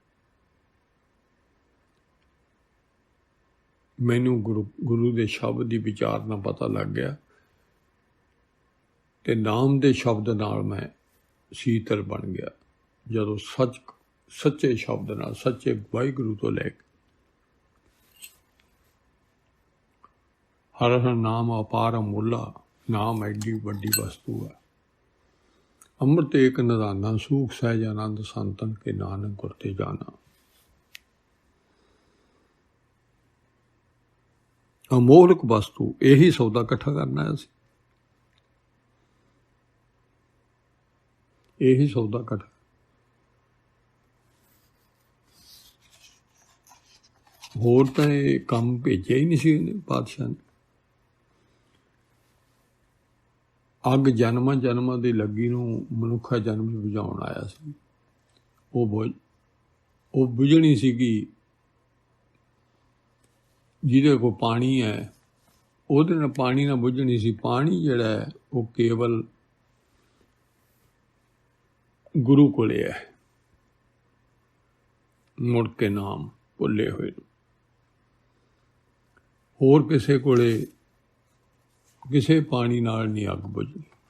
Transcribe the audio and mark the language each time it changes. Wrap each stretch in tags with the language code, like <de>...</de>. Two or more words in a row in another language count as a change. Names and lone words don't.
<pa>ਮੈਨੂੰ ਗੁਰੂ ਦੇ ਸ਼ਬਦ ਦੀ ਵਿਚਾਰਨਾ ਪਤਾ ਲੱਗ ਗਿਆ ਤੇ ਨਾਮ ਦੇ ਸ਼ਬਦ ਨਾਲ ਮੈਂ ਸੀਤਲ ਬਣ ਗਿਆ। ਜਦੋਂ ਸੱਚੇ ਸ਼ਬਦ ਨਾਲ, ਸੱਚੇ ਵਾਹਿਗੁਰੂ ਤੋਂ ਲੈ ਕੇ ਹਰ ਹਰ ਨਾਮ ਅਪਾਰ ਅਮੁੱਲਾ, ਨਾਮ ਏਡੀ ਵੱਡੀ ਵਸਤੂ ਹੈ। ਅੰਮ੍ਰਿਤ ਏਕ ਨਿਧਾਨਾ ਸੂਖ ਸਹਜ ਆਨੰਦ ਸੰਤਨ ਕੇ ਨਾਨਕ ਗੁਰਤੇ ਜਾਨਾ।</pa> <hi>अमोलक वस्तु यही सौदा इकट्ठा करना है, यही सौदा इकट्ठा।</hi> <pa>ਹੋਰ ਤੋ ਯੇ ਕਾਮ ਭੇਜਾ ਹੀ ਨਹੀਂ ਸੀ ਪਾਤਸ਼ਾਹ ਨੇ। ਅੱਗ ਜਨਮਾਂ ਜਨਮਾਂ ਦੀ ਲੱਗੀ ਨੂੰ ਮਨੁੱਖਾ ਜਨਮ ਬੁਝਾਉਣ ਆਇਆ ਸੀ। ਵੋ ਬੁਝਣੀ ਸੀਗੀ ਜਿਹਦੇ ਕੋਲ ਪਾਣੀ ਹੈ ਉਹਦੇ ਨਾਲ ਪਾਣੀ ਨਾ ਬੁਝਣੀ ਸੀ। ਪਾਣੀ ਜਿਹੜਾ ਹੈ ਵੋ ਕੇਵਲ ਗੁਰੂ ਕੋਲੇ ਹੈ। ਮੁੜ ਕੇ ਨਾਮ ਭੁੱਲੇ ਹੋਏ ਹੋਰ ਕਿਸੇ ਕੋਲੇ ਕਿਸੇ ਪਾਣੀ ਨਾਲ ਨਹੀਂ ਅੱਗ ਬੁਝਣੀ।</pa>